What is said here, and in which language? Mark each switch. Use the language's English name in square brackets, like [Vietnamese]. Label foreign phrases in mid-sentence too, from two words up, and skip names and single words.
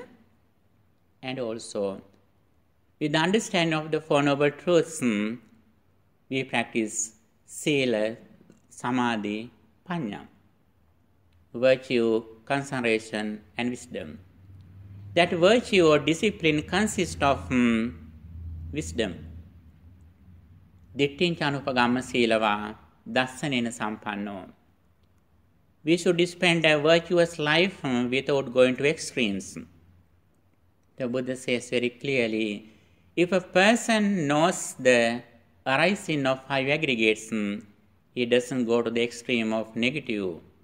[English] And also, with the understanding of the Four Noble Truths, we practice Sila, Samadhi, Panya, virtue, concentration, and wisdom. That virtue or discipline consists of wisdom. [Pali] Dittinca anupagama silava dassanena sampanno. [English] We should spend a virtuous life without going to extremes. The Buddha says very clearly, if a person knows the arising of five aggregates, he doesn't go to the extreme of negative.